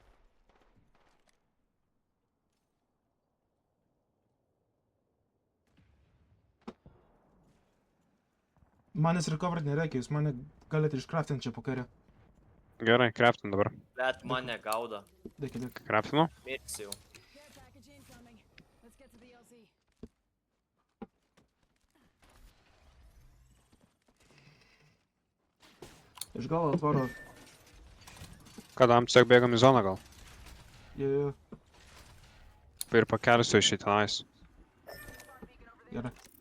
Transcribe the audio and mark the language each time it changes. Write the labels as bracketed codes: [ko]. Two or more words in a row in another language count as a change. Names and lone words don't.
[lt] Manęs recovered nereikia, jūs mane galite iškraftinti čia po kairę. Gerai, kraftin dabar. Blet, mane gaudo. Dėkit. Kraftinu. Mirksi jau. [en] Care package incoming. Let's get to the LZ. [lt] Iš galo atvaro. Kadam tiesiog bėgam į zoną gal. Jo. Ir pakelsiu iš į tenais. Gerai.